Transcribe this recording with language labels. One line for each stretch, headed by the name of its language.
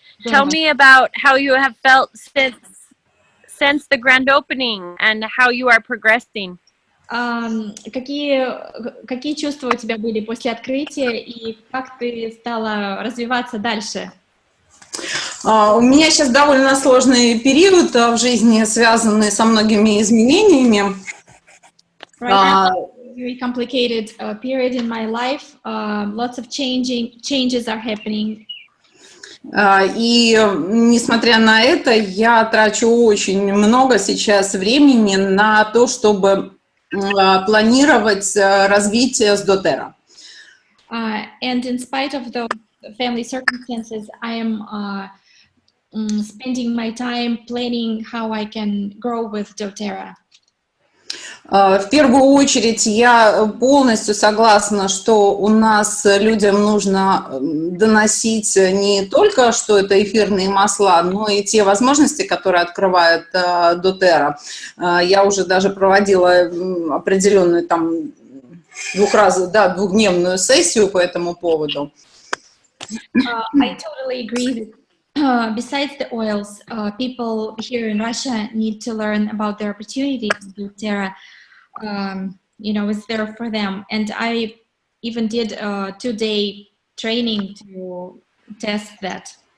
English: Tell me about how you have felt since the grand opening and how you are progressing.
Russian: Какие чувства у тебя были после открытия и как ты стала развиваться дальше? У меня сейчас довольно сложный период в жизни, связанный со многими изменениями.
English: Right now, very complicated period in my life. Lots of changes are happening.
Russian: И несмотря на это, я трачу очень много сейчас времени на то, чтобы планировать развитие с doTERRA.
English: And in spite of the family circumstances, I am spending my time planning how I can grow with doTERRA.
Russian: В первую очередь я полностью согласна, что у нас людям нужно доносить не только, что это эфирные масла, но и те возможности, которые открывает doTERRA. Я уже даже проводила определенную там двухдневную сессию по этому поводу.
English: I totally agree that besides the oils, people here in Russia need to learn about the opportunities doTERRA. Is there for them. And I even did a 2-day training to test that.